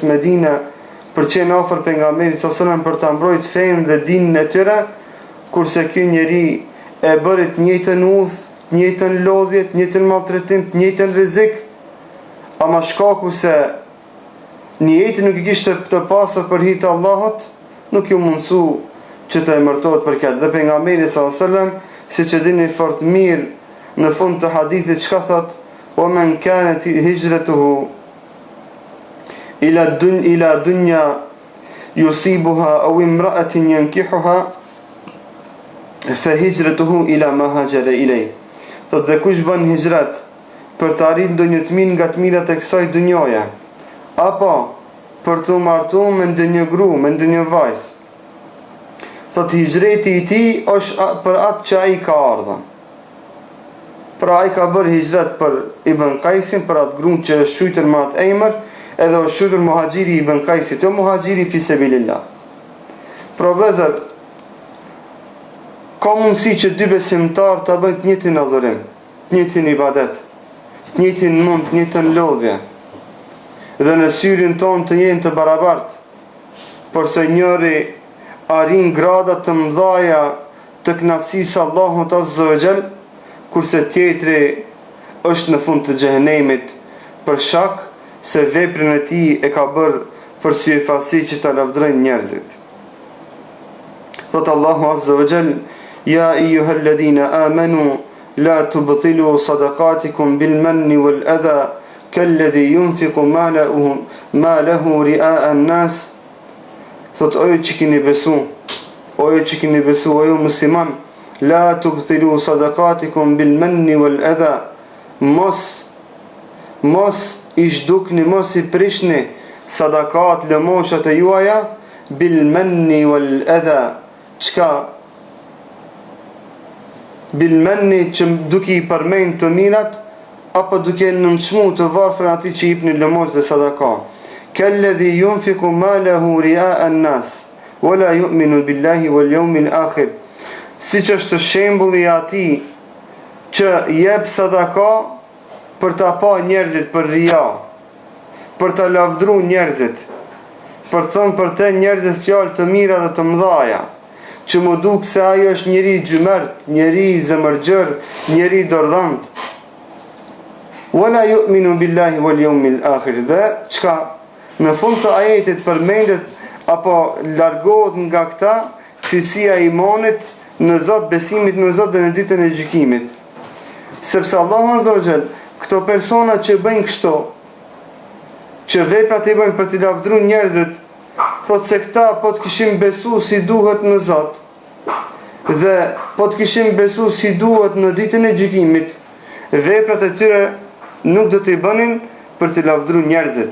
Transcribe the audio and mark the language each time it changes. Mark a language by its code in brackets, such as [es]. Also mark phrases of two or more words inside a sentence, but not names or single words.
[sq] në Medinë për qenë afër pejgamberit [ar] صلى الله عليه وسلم [sq] për ta mbrojtur fenë dhe dinën e tyre, kurse ky njeri e bëri të njëjtën udhë, të njëjtën lodhje, të njëjtën maltretim, të njëjtën rrezik, ama shkaku se niyeti nuk i kishte të pasur për hir të Allahut, nuk ju mundsu që të emërtohet për këtë. Dhe pejgamberi [ar] صلى الله عليه وسلم, [sq] siç e dini fort mirë, në fund të hadithit çka thot: [ar] "وَمَنْ كَانَتْ هِجْرَتُهُ إِلَى دُنْيَا يُصِيبُهَا أَوِ امْرَأَةٍ يَنْكِحُهَا فَهِجْرَتُهُ إِلَى مَا هَاجَرَ إِلَيْهِ." [sq] Thot, dhe kush bën hijrat për të arritur ndonjë të mirë nga të mirat e kësaj dunjoje, apo për të martuar me ndonjë grua, me ndonjë vajzë, thot hijreti i tij është për atë që ai ka ardhur. Pra ai ka bërë hijrat për Ibn Qaisin, për atë gruan që është shujtur me atë emër, edhe është shujtur muhajiri Ibn Qaisit, jo muhajiri [ar] في سبيل الله. [sq] Pra vëllezër, ka mundësi që dy besimtarë të bëjnë të njëjtin adhurim, të njëjtin ibadet, të njëjtin mund, të njëjtin lodhje, dhe në syrin tonë të jenë të barabartë, përse njëri arrin grada të mëdhaja të kënaqësisë Allahut [ar] عز وجل, [sq] kurse tjetri është në fund të xhehenemit për shkak se veprën e tij e ka bërë për syfasi që ta lavdërojnë njerëzit. Thot Allahu [ar] عز وجل: "يا أيها الذين آمنوا لا تبطلوا صدقاتكم بالمن والأذى كالذي ينفق ماله رئاء الناس." [sq] Thot ojo që keni besu, ojo musliman, [ar] لا تبطلوا صدقاتكم بالمن والأذى, [sq] mos i zhdukni, mos i prishni sadakat, lëmoshat e juaja, [ar] بالمن والأذى. [sq] Çka? [ar] بالمن, [sq] që duke i përmend të mirat, apo duke nënçmu të varfër atij që i jepni lëmosh dhe sadaka. [ar] كالذي ينفق ماله رئاء الناس ولا يؤمن بالله واليوم الآخر. [sq] Siç është shembulli i atij që jep sadaka për ta pa njerëzit për ria, për ta lavdruar njerëzit, për të thënë për të njerëzit fjalë të mira dhe të mëdhaja, që më duk se ajo është njeri gjymërt, njeri zemërgjër, njeri dordhant. [ar] ولا يؤمن بالله واليوم الآخر. [sq] Dhe çka në fund të ajetit përmendet apo largohet nga këta cilësia e imanit në Zot, besimit në Zot dhe në ditën e gjykimit. Sepse Allahu [ar] عز وجل, [sq] këto persona që bëjnë kështu, që veprat e bëjnë për të lavdruar njerëzit, thot se këta po të kishim besu si duhet në Zot, dhe po të kishim besu si duhet në ditën e gjykimit, veprat e tyre nuk do t'i bënin për të lavdruar njerëzit.